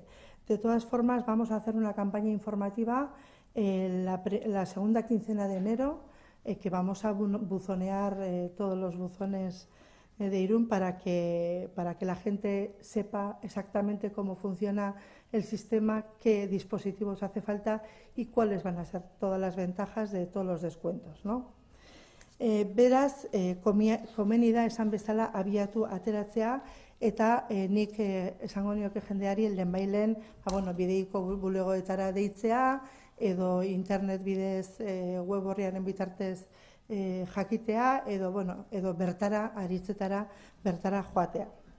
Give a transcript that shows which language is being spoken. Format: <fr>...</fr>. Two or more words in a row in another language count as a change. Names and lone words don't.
<es>De todas formas, vamos a hacer una campaña informativa la segunda quincena de enero, que vamos a buzonear todos los buzones de Irún para que la gente sepa exactamente cómo funciona el sistema, qué dispositivos hace falta y cuáles van a ser todas las ventajas de todos los descuentos, ¿no?</es> <eu>Beraz, komeni da esan bezala Abiatu ateratzea eta nik esango nioke jendeari lehenbailen Bideiko bulegoetara deitzea edo internet bidez web orriaren bitartez jakitea edo bertara, Aritzetara, bertara joatea.</eu>